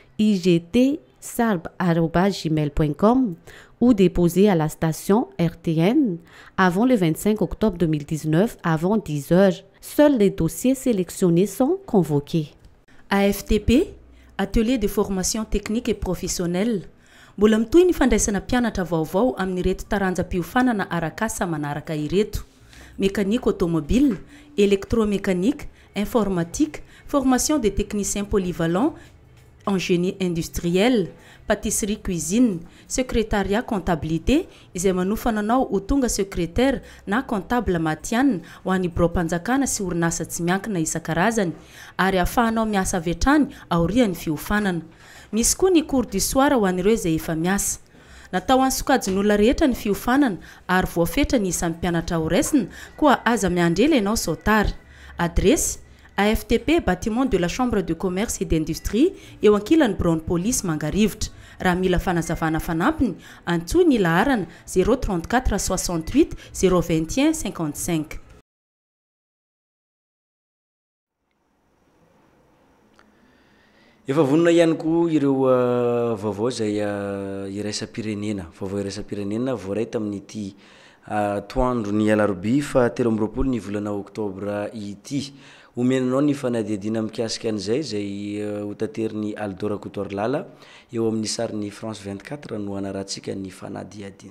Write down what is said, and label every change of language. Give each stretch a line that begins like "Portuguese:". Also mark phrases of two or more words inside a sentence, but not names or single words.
French: igt@gmail.com ou déposer à la station RTN avant le 25 octobre 2019 avant 10 heures. Seuls les dossiers sélectionnés sont convoqués. AFTP, Atelier de formation technique et professionnelle.
Malagasy: Mbola mitohy ny fandraisana mpianatra vaovao amin'ireto taranjam-piofanana arakasa manaraka ireto:
French: mécanique automobile, électromécanique, informatique, formation des techniciens polyvalents en génie industriel, pâtisserie cuisine, secrétariat comptabilité
Malagasy: izay manofana anao ho tonga secrétaire na comptable matianina ho an'ny bureau-mpanjakana sy orinasa tsy miankina isan-karazany ary ahafahanao miasa avy hatrany aorian'ny fiofanana. Misy koa ny
French: cours du soir
Malagasy: ho an'ireo izay efa miasa. Natao an'ny sokajin'olona rehetra ny fiofanana ary voafetra ny isan'ny mpianatra ho raisina koa aza miandrela ianao sautary.
French: Adresse AFTP, bâtiment de la Chambre de commerce et d'industrie,
Malagasy: eo ankilan'ny Brown Police Mangarivotra. Raha mila fanazavana fanampiny, antsoa ny laharana 034 68 021 55. Efa vonona ihany koa ireo vaovao izay iraisa-pirenena, vaovao iraisa-pirenena voaray tamin'ity toandro ny alarobia fa 13 ny volana oktobra ity omenanao ny fanadihadiana mikasika an'izay zay hotateriny Aldora Kotorlala eo amin'ny sariny France 24 no anarahantsika ny fanadihadiana.